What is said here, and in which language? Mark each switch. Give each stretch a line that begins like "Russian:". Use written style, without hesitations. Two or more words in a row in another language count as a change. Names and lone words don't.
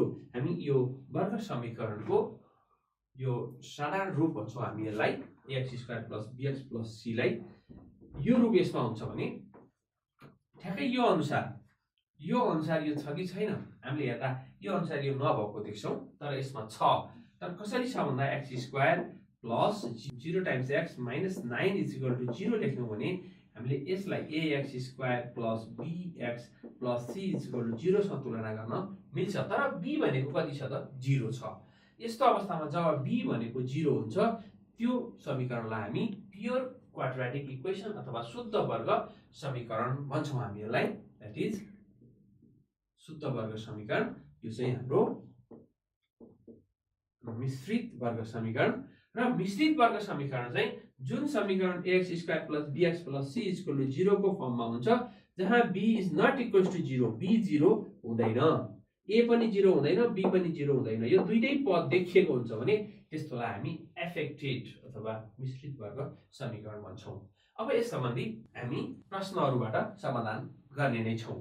Nepali: हामी यो वर्ग समीकरणको यो साधारण रूप भन्छौं हामी यसलाई, x² + bx + c लाई यो रूप यसमा हुन्छ भने ठ्याक्कै यो अनुसार यो छ कि छैन हामीले हेर्दा यो अनुसार यो नभएको देख्छौं, तर यसमा छ। तर कसरी छ भन्दा x² + 0 × x - 9 = 0 लेख्यौं भने हामीले यसलाई ax² + bx + c = 0 सँग तुलना गर्न मिल्छ। तर b भनेको कति छ त? 0 छ। यस्तो अवस्थामा जब b भनेको 0 हुन्छ त्यो समीकरणलाई हामी
English: pure quadratic equation
Nepali: अथवा शुद्ध वर्ग समीकरण भन्छौं हामी यसलाई।
English: that is
Nepali: शुद्ध वर्ग समीकरण। यो चाहिँ हाम्रो मिश्रित वर्ग समीकरण। र मिश्रित वर्ग समीकरण चाहिँ जुन समीकरण
English: ax square plus bx plus c equal to 0
Nepali: को फर्ममा हुन्छ, जहाँ
English: b is not equal to 0,
Nepali: b 0 हुँदैन, a पनि 0 हुँदैन, b पनि 0 हुँदैन, यो दुईटै पद देखिएको हुन्छ भने त्यस्तोलाई हामी एफेक्टेड अथवा मिश्रित वर्ग समीकरण भन्छौँ। अब यस सम्बन्धी हामी प्रश्नहरूबाट समाधान गर्ने नै छौँ।